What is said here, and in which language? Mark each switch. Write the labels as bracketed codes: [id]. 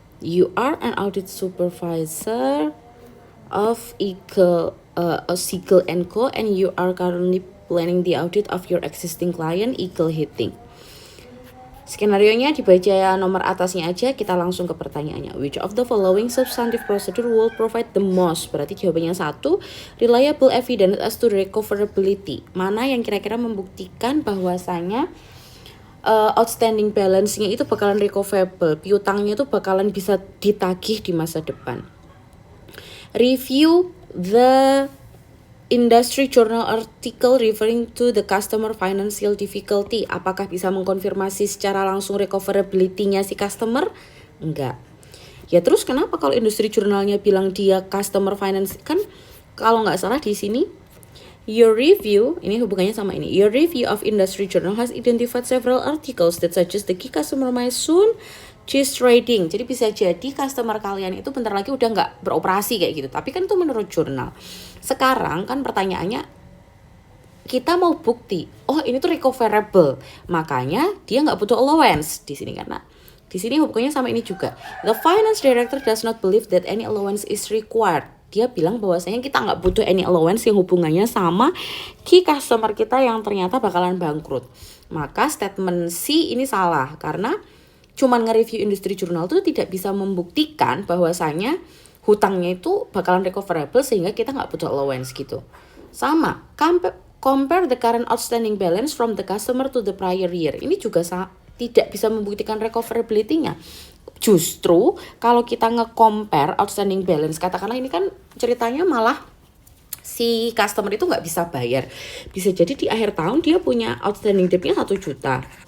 [en] You are an audit supervisor of Eagle & Co. and you are currently planning the audit of your existing client Eagle Heating. [id] Skenarionya dibaca nomor atasnya aja, kita langsung ke pertanyaannya. [en] Which of the following substantive procedure will provide the most? [id] Berarti jawabannya [en] 1, reliable evidence as to recoverability. [id] Mana yang kira-kira membuktikan bahwasanya outstanding balance-nya itu bakalan recoverable, piutangnya itu bakalan bisa ditagih di masa depan. [en] Review the industry journal article referring to the customer financial difficulty. [id] Apakah bisa mengkonfirmasi secara langsung recoverability-nya si customer? Enggak. Ya terus kenapa kalau industri jurnalnya bilang dia customer finance, kan kalau nggak salah di sini [en] your review, [id] ini hubungannya sama ini. [en] Your review of industry journal has identified several articles that suggest the key customer might soon cease trading. [id] Jadi bisa jadi customer kalian itu bentar lagi udah nggak beroperasi kayak gitu. Tapi kan itu menurut jurnal. Sekarang kan pertanyaannya, kita mau bukti, oh ini tuh recoverable, makanya dia nggak butuh allowance di sini karena di sini hubungannya sama ini juga. [en] The finance director does not believe that any allowance is required. [id] Dia bilang bahwasanya kita nggak butuh any allowance yang hubungannya sama key customer kita yang ternyata bakalan bangkrut. Maka statement C ini salah karena cuman nge-review industri jurnal itu tidak bisa membuktikan bahwasanya hutangnya itu bakalan recoverable sehingga kita nggak butuh allowance gitu. [en] Sama, compare the current outstanding balance from the customer to the prior year. [id] Ini juga tidak bisa membuktikan recoverability-nya. Justru kalau kita nge-compare outstanding balance, katakanlah ini kan ceritanya malah si customer itu nggak bisa bayar. Bisa jadi di akhir tahun dia punya outstanding debt-nya 1 juta.